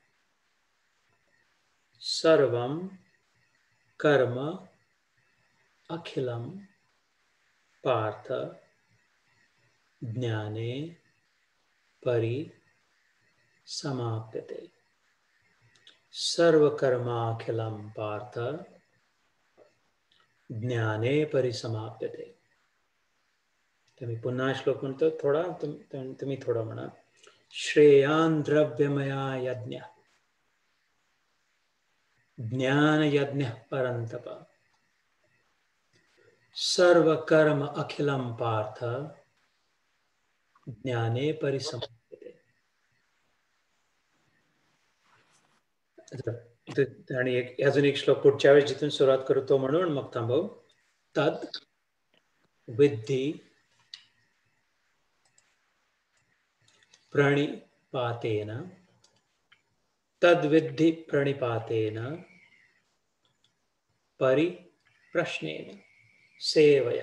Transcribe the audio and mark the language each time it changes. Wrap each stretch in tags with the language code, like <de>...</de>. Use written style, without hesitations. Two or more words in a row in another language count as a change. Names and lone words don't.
<sa>सर्वं कर्म अखिलम पार्थ ज्ञाने परि समाप्यते. सर्व कर्माखिलम पार्थ ज्ञाने परिसमाप्यते.</sa> <mr>तर मी पुन्हा श्लोक म्हणतो, थोडा तुम्ही थोडा म्हणा.</mr> <sa>श्रेयान द्रव्यमया यज्ञ ज्ञान यज्ञ परंतप. सर्व कर्म अखिलम पार्थ ज्ञाने परिसमाप्यते.</sa> <mr>आणि अजून एक श्लोक पुढच्या वेळेस जिथून सुरुवात करू तो म्हणून मग थांबव.</mr> <sa>तद विद्धि प्रणिपातेन तद्विद्धि प्रणिपातेन परिप्रश्नेन सेवया.</sa>